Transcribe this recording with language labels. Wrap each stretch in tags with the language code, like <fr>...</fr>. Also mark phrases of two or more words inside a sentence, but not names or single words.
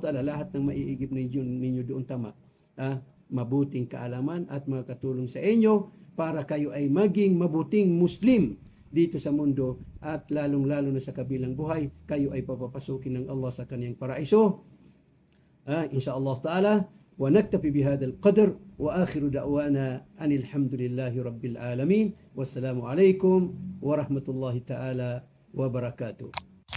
<ar>إن شاء الله تعالى,</ar> <tl>lahat ng maiigib ninyo doon tama. mabuting kaalaman at makatulong sa inyo para kayo ay maging mabuting Muslim dito sa mundo at lalong-lalo na sa kabilang buhay, kayo ay papapasukin ng Allah sa kaniyang paraiso.</tl> <ar>إن شاء الله تعالى. ونكتفي بهذا القدر وآخر دعوانا أن الحمد لله رب العالمين والسلام عليكم ورحمة الله تعالى وبركاته.</ar>